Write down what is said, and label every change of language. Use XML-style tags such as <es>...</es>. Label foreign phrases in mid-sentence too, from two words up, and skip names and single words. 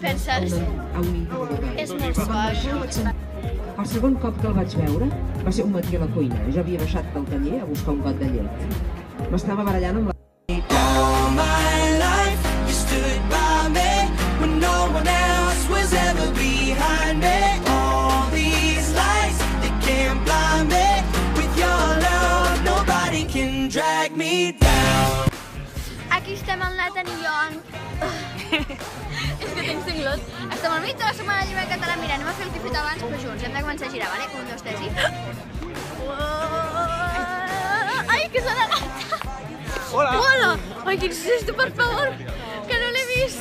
<ca>saps? És molt suau. El segon cop que el vaig veure va ser un matí a la cuina. Jo havia baixat del taller a buscar un got de llet. M'estava barallant amb la...</ca> <en>All my life, you stood by me when no one else was ever behind me. All these lights, they can't blind me. With your love, nobody can drag me down.</en> <ca>Aquí estem el Nathan i jo en... És que tinc cinglot. Estem al mig de la setmana de llibre en català. Mira, anem a fer el que he fet abans, però junts. Hem de començar a girar, vale? 1, 2, 3 i... Ai, que s'ha d'anar! Hola! Hola! Ai, quin susto, per favor! Que no l'he vist!</ca>